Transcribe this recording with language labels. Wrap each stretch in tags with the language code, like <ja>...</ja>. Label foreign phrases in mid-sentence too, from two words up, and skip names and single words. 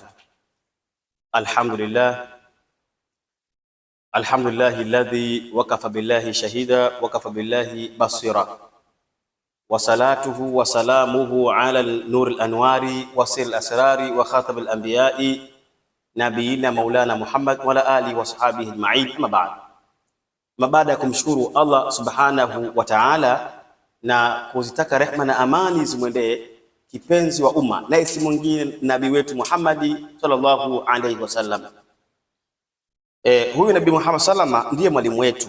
<ar>الحمد لله الذي وكفى بالله شهيدا وكفى بالله بصيرا وصلاته وسلامه على نور الأنوار وسر الأسرار وخاتم الأنبياء نبينا مولانا محمد وعلى آله وصحبه أجمعين. أما بعد.</ar> <sw>Baada ya kumshukuru Allah</sw> <ar>سبحانه وتعالى</ar> <sw>na kuzitaka rehma na amani zimwendee kipenzi wa umma na isi mwingine nabii wetu Muhammadi</sw> <ar>صلى الله عليه وسلم.</ar> <sw>Huyu Nabii Muhammad sallama ndiye mwalimu wetu.</sw>